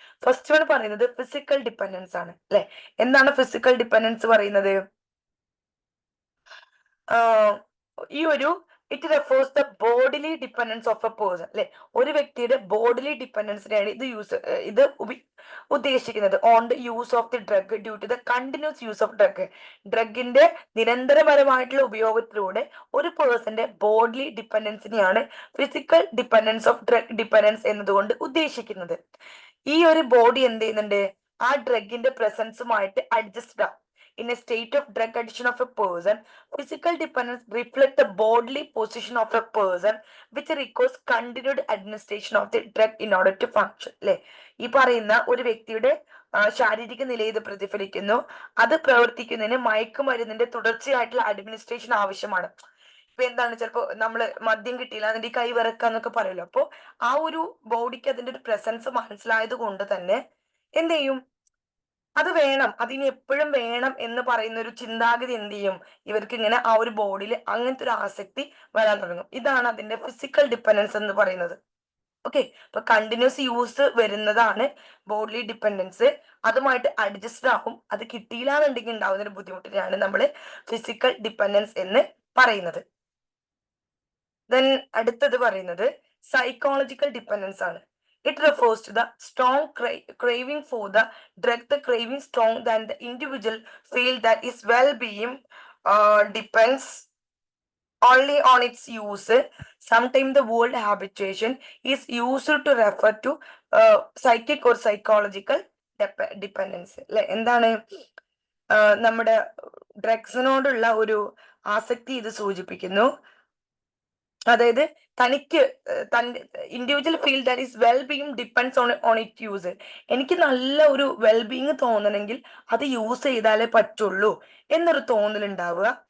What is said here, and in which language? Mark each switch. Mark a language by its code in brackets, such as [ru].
[ml] First one പറയുന്നത് physical dependence ആണ്, അല്ലെ. എന്താണ് ഫിസിക്കൽ ഡിപ്പെൻഡൻസ് പറയുന്നത്? [en] ഈ ഒരു it refers the bodily dependence of a person, അല്ലെ, [ml] ഒരു വ്യക്തിയുടെ ബോഡിലി ഡിപ്പെൻഡൻസിനെയാണ് ഇത് ഉദ്ദേശിക്കുന്നത്. [en] On the use of the drug due to the continuous use of drug. [ml] ഡ്രഗിന്റെ നിരന്തരപരമായിട്ടുള്ള ഉപയോഗത്തിലൂടെ ഒരു പേഴ്സന്റെ bodily ഡിപ്പെൻഡൻസിനെയാണ് physical dependence of drug dependence എന്നതുകൊണ്ട് ഉദ്ദേശിക്കുന്നത്. ഈ ഒരു ബോഡി എന്ത് ചെയ്യുന്നുണ്ട്, ആ ഡ്രഗിന്റെ പ്രസൻസുമായിട്ട് അഡ്ജസ്റ്റഡ് ആവും. [en] In a state of drug addiction of a person, physical dependence reflects the bodily position of a person, which requires continued administration of the drug in order to function. [ml] അല്ലെ, ഈ പറയുന്ന ഒരു വ്യക്തിയുടെ ശാരീരിക നില ഇത് പ്രതിഫലിക്കുന്നു. അത് പ്രവർത്തിക്കുന്നതിന് മയക്കുമരുന്നിന്റെ തുടർച്ചയായിട്ടുള്ള അഡ്മിനിസ്ട്രേഷൻ ആവശ്യമാണ്. ഇപ്പൊ എന്താണ്, ചിലപ്പോ നമ്മള് മദ്യം കിട്ടിയില്ല അതിന്റെ കൈ വിറക്കാന്നൊക്കെ പറയുമല്ലോ. അപ്പൊ ആ ഒരു ബോഡിക്ക് അതിന്റെ ഒരു പ്രസൻസ് മനസ്സിലായത് കൊണ്ട് തന്നെ എന്ത് ചെയ്യും, അത് വേണം, അതിന് എപ്പോഴും വേണം എന്ന് പറയുന്ന ഒരു ചിന്താഗതി എന്ത് ചെയ്യും, ഇവർക്ക് ഇങ്ങനെ ആ ഒരു ബോഡിയിൽ അങ്ങനത്തെ ഒരു ആസക്തി വരാൻ തുടങ്ങും. ഇതാണ് അതിന്റെ ഫിസിക്കൽ ഡിപ്പെൻഡൻസ് എന്ന് പറയുന്നത്. ഓക്കെ, അപ്പൊ കണ്ടിന്യൂസ് യൂസ് വരുന്നതാണ് ബോഡിലി ഡിപ്പെൻഡൻസ്. അതുമായിട്ട് അഡ്ജസ്റ്റ് ആകും. അത് കിട്ടിയില്ല എന്നുണ്ടെങ്കിൽ ഉണ്ടാവുന്ന ഒരു ബുദ്ധിമുട്ടിനെയാണ് നമ്മൾ ഫിസിക്കൽ ഡിപ്പെൻഡൻസ് എന്ന് പറയുന്നത്. ദെൻ അടുത്തത് പറയുന്നത് സൈക്കോളജിക്കൽ ഡിപ്പെൻഡൻസ് ആണ്. [en] It refers to the strong craving for the drug. The craving strong than the individual feel that his well-being depends only on its use. Sometimes the word habituation is used to refer to psychic or psychological dependence. [ml] അല്ലെ എന്താണ് നമ്മുടെ ഡ്രഗ്സിനോടുള്ള ഒരു ആസക്തി ഇത് സൂചിപ്പിക്കുന്നു. [en] അതായത് തനിക്ക് individual feel that is well being depends on it use. [ml] എനിക്ക് നല്ല ഒരു വെൽ ബീയിങ് തോന്നണമെങ്കിൽ അത് യൂസ് ചെയ്താലേ പറ്റുള്ളൂ എന്നൊരു തോന്നലുണ്ടാവുക.